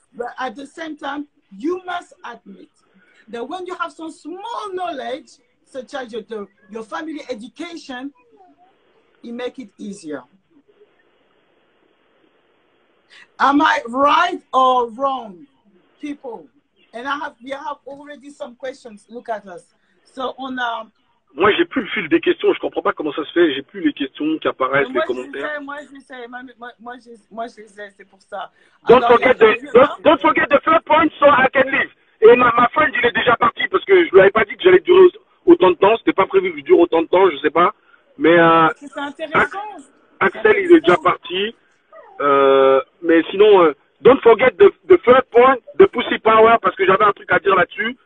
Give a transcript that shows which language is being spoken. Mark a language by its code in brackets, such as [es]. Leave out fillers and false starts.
[en] But at the same time, you must admit that when you have some small knowledge, such as your family education, it makes it easier. Am I right or wrong, people? And we have already some questions. Look at us. So on a. [fr] Moi, j'ai plus le fil des questions. Je comprends pas comment ça se fait. J'ai plus les questions qui apparaissent, les commentaires. Moi, je sais, c'est pour ça. [en] Don't forget the third point so I can leave. [fr] Et ma friend, il est déjà parti parce que je lui avais pas dit que j'allais durer autant de temps. C'était pas prévu que je dure autant de temps, je sais pas. Mais c'est intéressant. Axel, il est déjà parti. Mais sinon, don't forget the third point, the pussy power, parce que j'avais un truc à dire là-dessus.